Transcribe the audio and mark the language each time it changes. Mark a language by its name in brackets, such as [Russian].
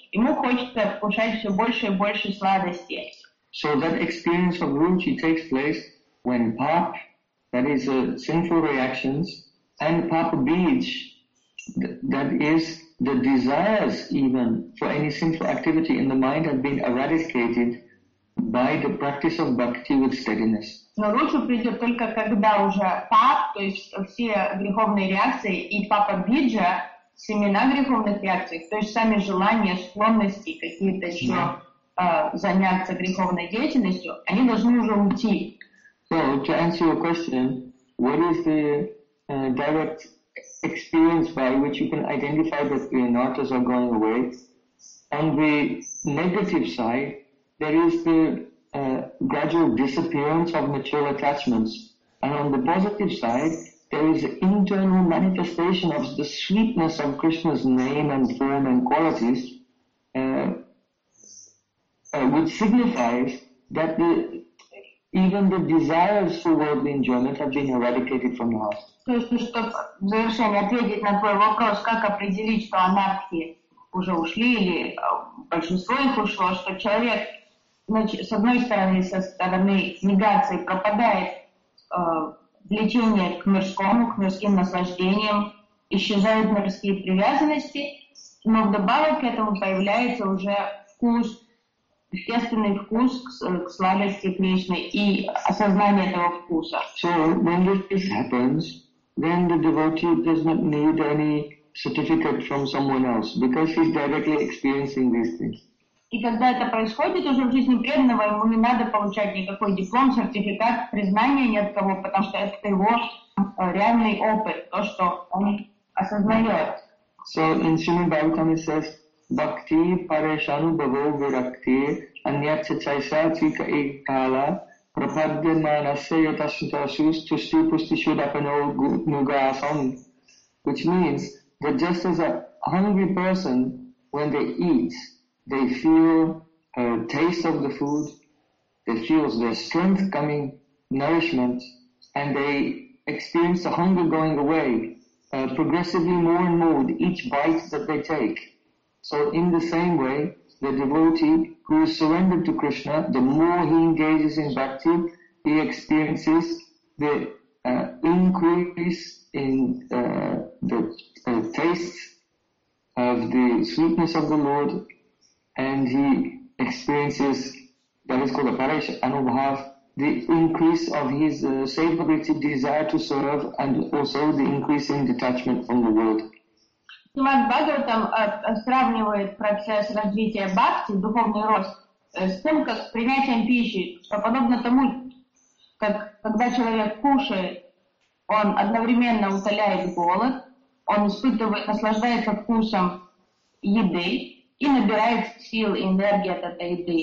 [Russian] Ему хочется кушать все больше и больше сладости. [English] So that experience of Ruchi takes place when Pap, that is sinful reactions, and Papa Beach, that is the desires even for any sinful activity in the mind have been eradicated by the practice of bhakti with steadiness. [Russian] Но Ручу придет только когда уже Пап, то есть все греховные реакции, и Папа Биджа, семена греховных реакций, то есть сами желания, склонности какие-то еще заняться греховной деятельностью, они должны уже уйти. [English] So, to answer your question, what is the direct experience by which you can identify that the anarthas are going away? On the negative side, there is the gradual disappearance of material attachments. And on the positive side, there is the internal manifestation of the sweetness of Krishna's name and form and qualities, which signifies that the even the desires for worldly enjoyment have been eradicated from the heart. [Russian] То есть, чтобы в завершение ответить на твой вопрос, как определить, что анархи уже ушли или большинство их ушло, что человек, значит, с одной стороны, со стороны негации пропадает влечение к мирскому, к мирским наслаждениям, исчезают мирские привязанности, но вдобавок к этому появляется уже вкус, естественный вкус к сладости Кришны и осознание этого вкуса. [English] So, when this happens, then the devotee does not need any certificate from someone else, because he's directly experiencing these things. [Russian] И когда это происходит уже в жизни преданного, ему не надо получать никакой диплом, сертификат, признание ни от кого, потому что это его реальный опыт, то, что он осознает. [English] So, in Srimad Bhagavatam it says, [Sanskrit] Bhakti Pareshanu Bhavo Virakti Anyatcha Chaisati Ka Ekala Prapadya Manasya Yatasuta Sus Tushti Pusti Shudapano Nuga Asam, [English] which means that just as a hungry person, when they eat, they feel a taste of the food, they feel their strength coming, nourishment, and they experience the hunger going away progressively more and more with each bite that they take. So in the same way, the devotee who is surrendered to Krishna, the more he engages in bhakti, he experiences the increase in the taste of the sweetness of the Lord, and he experiences, that is called a parish anubhav, the increase of his savability, desire to serve, and also the increase in detachment from the world. [Russian] Шримад Бхагаватам сравнивает процесс развития бхакти, духовный рост, с тем, как принятием пищи, подобно тому, как когда человек кушает, он одновременно утоляет голод, он испытывает, наслаждается вкусом еды и набирает сил и энергии от этой еды.